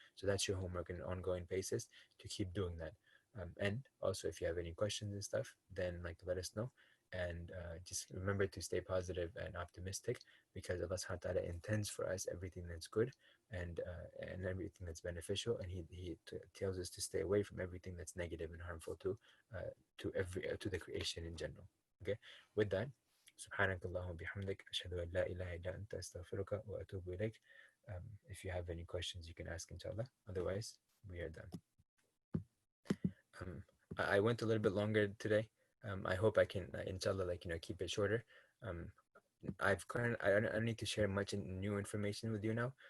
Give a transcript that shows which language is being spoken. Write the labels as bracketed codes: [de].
[en] So that's your homework on an ongoing basis, to keep doing that. And also, if you have any questions and stuff, then, like, let us know. And just remember to stay positive and optimistic, because Allah subhanahu wa ta'ala intends for us everything that's good, and everything that's beneficial, and He tells us to stay away from everything that's negative and harmful to the creation in general. Okay, with that, [ar] سبحانك اللهم وبحمدك أشهد أن لا إله إلا أنت أستغفرك وأتوب إليك. [en] If you have any questions, you can ask, inshallah. Otherwise, we are done. I went a little bit longer today. I hope I can, inshallah, like, keep it shorter. Um, I don't need to share much new information with you now.